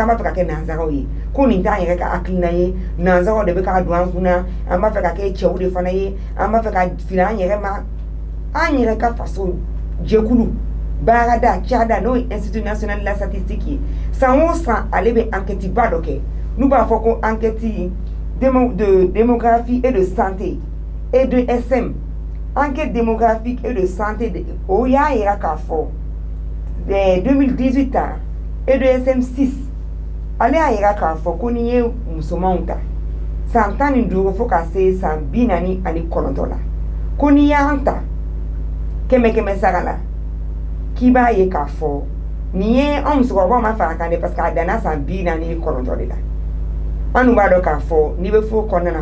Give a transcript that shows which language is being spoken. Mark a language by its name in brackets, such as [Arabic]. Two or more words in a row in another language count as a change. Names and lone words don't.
[Bambara] b'a fɛ ka kɛ nanzaraw ye ko nin t'an yɛrɛ ka hakilina ye nanzaraw de bɛ k'a don an kunna an b'a fɛ ka kɛ cɛw de fana ye an b'a fɛ ka fili an yɛrɛ ma an yɛrɛ ka faso jɛkulu baarada cada n'o ye Institut National de la Statistique ye san o san ale bɛ enquête ba dɔ kɛ n'u b'a fɔ ko enquête de démographie et de santé et de SM enquête démographique et de santé o y'a yira k'a fɔ 2018 ta [French] et de SM [Bambara] 6 ale y'a yira k'a fɔ ko n'i ye musomanw ta san 15 fo ka se san 49 la ko n'i y'an ta kɛmɛ sara la k'i b'a ye k'a fɔ nin ye an musokɔrɔbaw ma fara kan de [French] parce que [Bambara] a danna san 49 de la an dun b'a dɔn k'a fɔ n'i bɛ furu kɔnɔna na